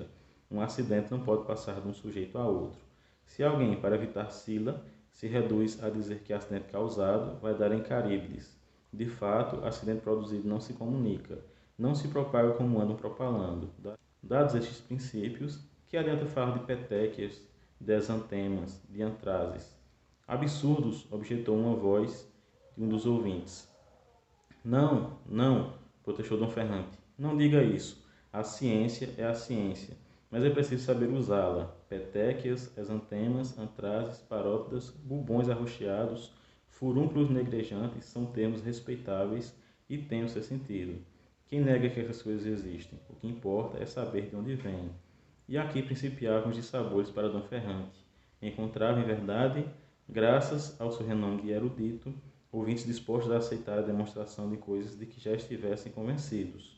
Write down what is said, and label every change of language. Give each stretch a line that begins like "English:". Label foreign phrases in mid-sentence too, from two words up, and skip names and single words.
Portuguese: Um acidente não pode passar de um sujeito a outro. Se alguém, para evitar cila, se reduz a dizer que é acidente causado, vai dar em Caríbides. De fato, acidente produzido não se comunica, não se propaga como andam propalando. Dados estes princípios, que adianta falar de petequias, de exantemas, de antrases? Absurdos, objetou uma voz de um dos ouvintes. Não, não, protestou Dom Ferrante. Não diga isso. A ciência é a ciência, mas é preciso saber usá-la. Petequias, exantemas, antrases, parótidas, bubões arroxeados, furúnculos negrejantes são termos respeitáveis e têm o seu sentido. Quem nega que essas coisas existem? O que importa é saber de onde vêm. E aqui principiavam os dissabores para Dom Ferrante. Encontrava, em verdade, graças ao seu renome de erudito, ouvintes dispostos a aceitar a demonstração de coisas de que já estivessem convencidos.